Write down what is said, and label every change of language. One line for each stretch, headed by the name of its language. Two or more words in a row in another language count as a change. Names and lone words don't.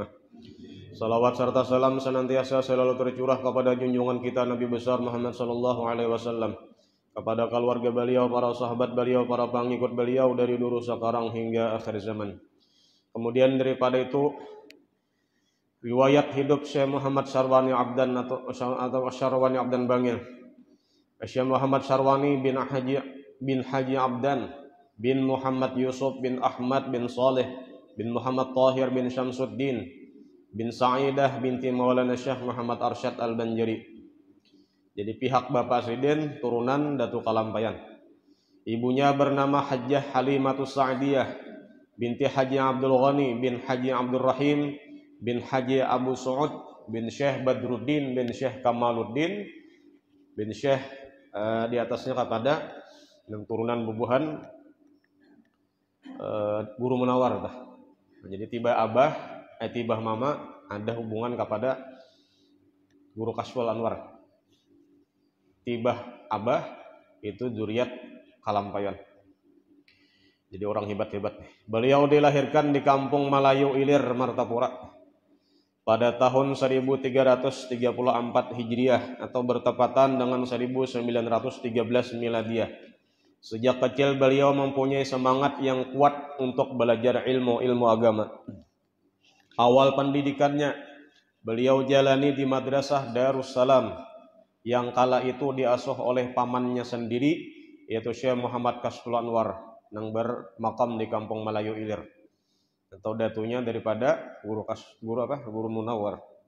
Indonesian: Salawat serta salam senantiasa selalu tercurah kepada junjungan kita Nabi besar Muhammad
Arabic: صلى الله عليه وسلم,
Indonesian: kepada keluarga beliau, para sahabat beliau, para pengikut beliau dari dulu sekarang hingga akhir zaman. Kemudian daripada itu riwayat hidup Syekh Muhammad Syarwani Abdan atau Syarwani Abdan Bangil, Syekh Muhammad Syarwani bin Haji Abdan bin Muhammad Yusuf bin Ahmad bin Saleh bin Muhammad Tahir bin Syamsuddin bin Sa'idah binti Maulana Syekh Muhammad Arsyad Al-Banjari. Jadi pihak Bapak Sidin turunan Datu Kalampayan. Ibunya bernama Hajjah Halimatus Sa'diyah binti Haji Abdul Ghani bin Haji Abdul Rahim bin Haji Abu Su'ud bin Syekh Badruddin bin Syekh Kamaluddin bin Syekh di atasnya kepada dan turunan bubuhan guru Munawar.
Banjar: Jadi tibah mama ada hubungan kepada guru Kasful Anwar. Tibah abah itu zuriat Kalampayan.
Indonesian: Jadi orang hebat-hebat. Beliau dilahirkan di Kampung Malayu Ilir, Martapura pada tahun 1334 Hijriah atau bertepatan dengan 1913 Miladiah. Sejak kecil beliau mempunyai semangat yang kuat untuk belajar ilmu agama. Awal pendidikannya beliau jalani di Madrasah Darussalam yang kala itu diasuh oleh pamannya sendiri, yaitu Syekh Muhammad Kasful Anwar yang bermakam di Kampung Malayu Ilir, atau datunya daripada guru Munawar.